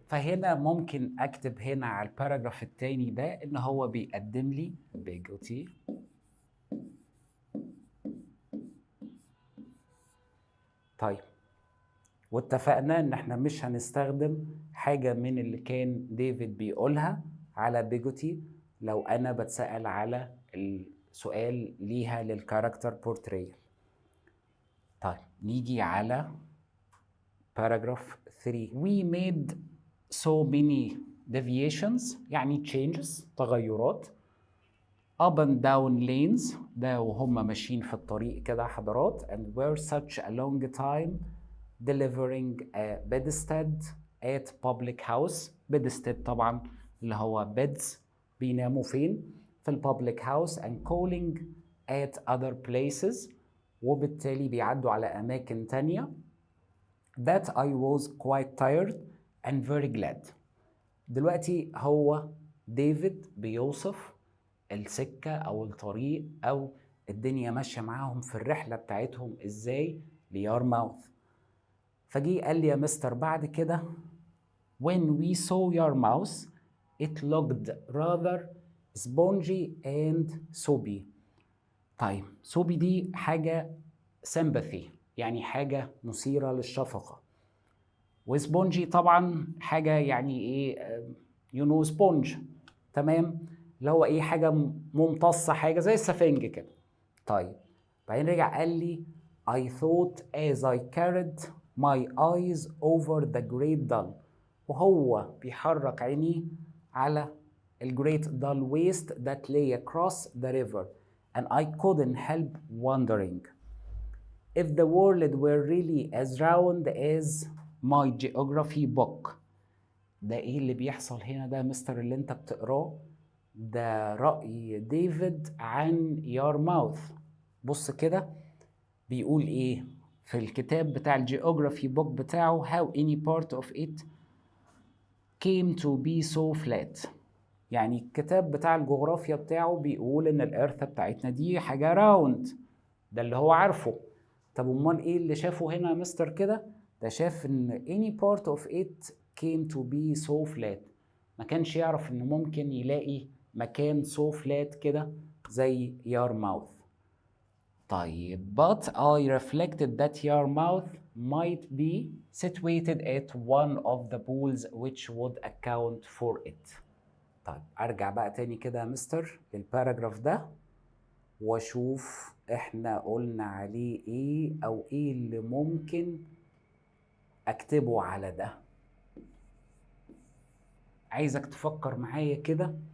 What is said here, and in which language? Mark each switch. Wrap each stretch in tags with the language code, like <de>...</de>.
<ar>فهنا ممكن أكتب هنا على الباراجراف التاني ده إن هو بيقدم لي بيجوتي طيب، واتفقنا ان احنا مش هنستخدم حاجة من اللي كان ديفيد بيقولها على بيجوتي لو انا بتسأل على السؤال ليها للكاركتر بورتريال. طيب نيجي على paragraph 3.</ar> <en>We made so many deviations يعني changes تغيرات up and down lanes</en> <ar>ده وهم ماشيين في الطريق كده حضرات</ar> <en>and were such a long time delivering a bedstead at public house. bedstead</en> <ar>طبعا اللي هو</ar> <en>beds</en> <ar>بيناموا فين في البابليك</ar> <en>house and calling at other places</en> <ar>وبالتالي بيعدوا على أماكن تانية</ar> <en>that I was quite tired and very glad.</en> <ar>دلوقتي هو ديفيد بيوصف السكة أو الطريق أو الدنيا ماشية معاهم في الرحلة بتاعتهم إزاي ليارماوث. فجي قال لي يا مستر بعد كده</ar> <en>when we saw Yarmouth it looked rather spongy and soapy.</en> <ar>طيب soapy دي حاجة sympathy يعني حاجة مثيرة للشفقة، وسبونجي طبعا حاجة يعني ايه سبونج تمام اللي هو ايه حاجة ممتصة حاجة زي السفنج كده. طيب بعدين رجع قال لي</ar> <en>I thought as I carried my eyes over the great dull</en> <ar>وهو بيحرك عيني على الجريت</ar> <en>dull waste that lay across the river and I couldn't help wondering if the world were really as round as my geography book.</en> <ar>ده ايه اللي بيحصل هنا ده مستر اللي انت بتقراه؟ ده رأي ديفيد عن يارماوث. بص كده بيقول ايه في الكتاب بتاع الجيوغرافي بوك بتاعه</ar> <en>how any part of it came to be so flat.</en> <ar>يعني الكتاب بتاع الجغرافيا بتاعه بيقول ان الارث بتاعتنا دي حاجة راوند، ده اللي هو عارفه. طب امال ايه اللي شافه هنا يا مستر كده؟ ده شاف ان</ar> <en>any part of it came to be so flat.</en> <ar>ما كانش يعرف ان ممكن يلاقي مكان</ar> <en>so flat</en> <ar>كده زي Yarmouth.</ar> <en>طيب but I reflected that Yarmouth might be situated at one of the pools which would account for it.</en> <ar>طيب ارجع بقى تاني كده يا مستر للباراجراف ده واشوف احنا قلنا عليه ايه او ايه اللي ممكن اكتبه على ده. عايزك تفكر معايا كده.</ar>